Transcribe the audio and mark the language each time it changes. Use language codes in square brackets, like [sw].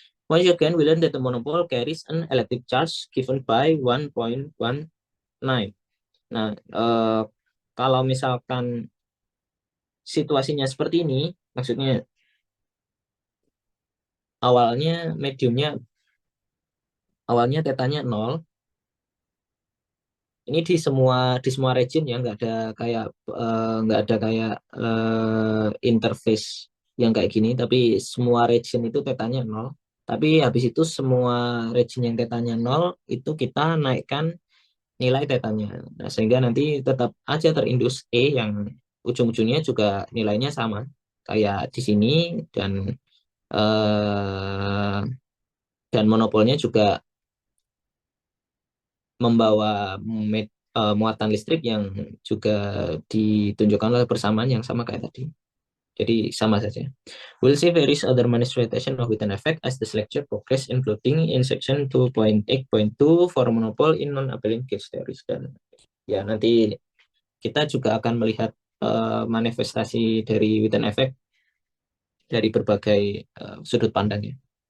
[en] Once again, we learn that the monopole carries an electric charge given by 1.19. [id] Nah, kalau misalkan situasinya seperti ini, maksudnya awalnya tetanya 0. Ini di semua region ya, nggak ada kayak interface yang kayak gini, tapi semua region itu tetanya 0. Tapi habis itu semua region yang tetanya 0 itu kita naikkan nilai tetanya. Nah, sehingga nanti tetap aja terindus E yang ujung-ujungnya juga nilainya sama kayak di sini, dan eh, dan monopolnya juga membawa muatan listrik yang juga ditunjukkan oleh persamaan yang sama kayak tadi. Jadi sama saja. [en] We'll see various other manifestation of Witten effect as this lecture progress, including in section 2.8.2 for monopole in non-abelian case theories. [id] Dan ya nanti kita juga akan melihat manifestasi dari Witten effect dari berbagai sudut pandangnya.